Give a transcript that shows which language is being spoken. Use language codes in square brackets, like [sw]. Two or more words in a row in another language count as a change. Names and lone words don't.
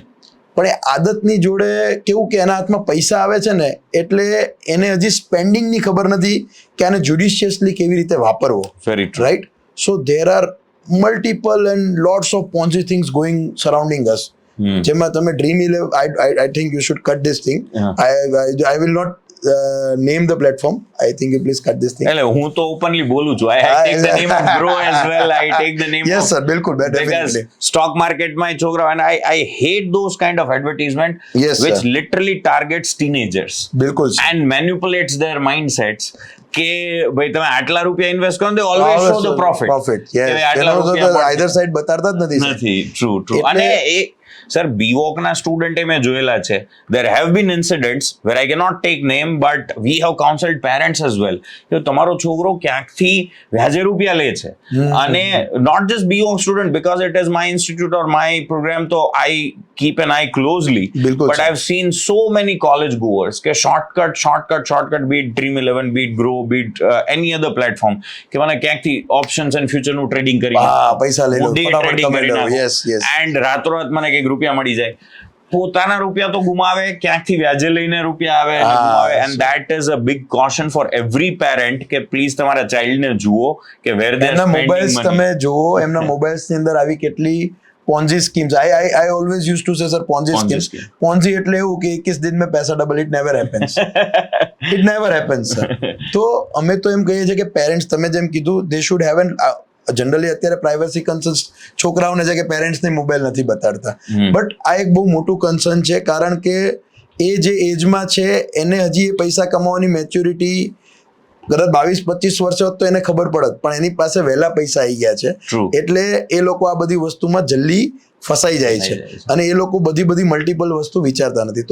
[gu] પણ એ આદતની જોડે કેવું કે એના હાથમાં પૈસા આવે છે ને, એટલે એને હજી સ્પેન્ડિંગની ખબર નથી કે આને જ્યુડિશિયસલી કેવી રીતે વાપરવો, રાઈટ? [en] So there are multiple and lots of Ponzi things going surrounding us. [gu] જેમાં તમે ડ્રીમ 11, [en] I think you should cut this thing. I will not name the platform. I think you please cut this thing. [gu] એટલે હું તો ઓપનલી બોલું છું. [en] I take the name of Grow as well. I take the name yes of, sir, બિલકુલ, definitely. Stock market [gu] માં છોકરા, [en] and I hate those kind of advertisement which literally targets teenagers. [gu] બિલકુલ [en] and manipulates their mindsets [gu] કે ભાઈ તમે આટલા રૂપિયા ઇન્વેસ્ટ કરો, [en] they always show the profit. Yes, either side [gu] બતાડતા જ નથી. True. અને એ સર BVonk ના સ્ટુડન્ટ મેં જોયેલા છે. [en] there have been incidents where I cannot take name, but we have counseled parents as well [gu] કે તમારો છોકરો ક્યાંકથી વ્યાજે રૂપિયા લે છે, અને [en] not just BVonk student, because it is my institute or my program, so I keep an eye closely. But I've seen so many college goers કે shortcut, be it Dream 11, be it Grow, be it any other platform, [gu] કે મને ક્યાંકથી [en] options and future [gu] નું ટ્રેડિંગ કરી પૈસા લઈ લો, ફટાફટ કરી નાખો. yes એન્ડ રાતોરાત મને કંઈક રૂપિયા મળી જાય. પોતાના રૂપિયા તો ગુમાવે, ક્યાંકથી વ્યાજે લઈને રૂપિયા આવે અને ગુમાવે. [en] and that is a big caution for every parent [gu] કે પ્લીઝ તમારા ચાઇલ્ડને જુઓ કે [en] where they are spending money. [gu] તમે જુઓ એમના મોબાઈલ્સની અંદર આવી કેટલી [en] Ponzi schemes. I always used to say sir, Ponzi schemes. [gu] પોન્જી એટલે એવું કે [hi] 21 दिन में पैसा डबल. [en] It never happens. It never happens sir. [gu] તો અમે તો એમ કહીએ છીએ કે પેરેન્ટ્સ, તમે જેમ કીધું, [en] they should have an [gu] જનરલી અત્યારે [en] privacy concerns [gu] છોકરાઓને છે કે પેરેન્ટ્સને મોબાઈલ નથી બતાડતા, બટ આ એક બહુ મોટું કન્સર્ન છે, કારણ કે એ જે એજમાં છે એને હજી એ પૈસા કમાવાની મેચ્યોરિટી કદાચ 22-25 વર્ષ હોત તો એને ખબર પડત, પણ એની પાસે વહેલા પૈસા આવી ગયા છે, એટલે એ લોકો આ બધી વસ્તુમાં જલ્દી ફસાઈ જાય છે, અને એ લોકો બધી મલ્ટિપલ વસ્તુ વિચારતા નથી.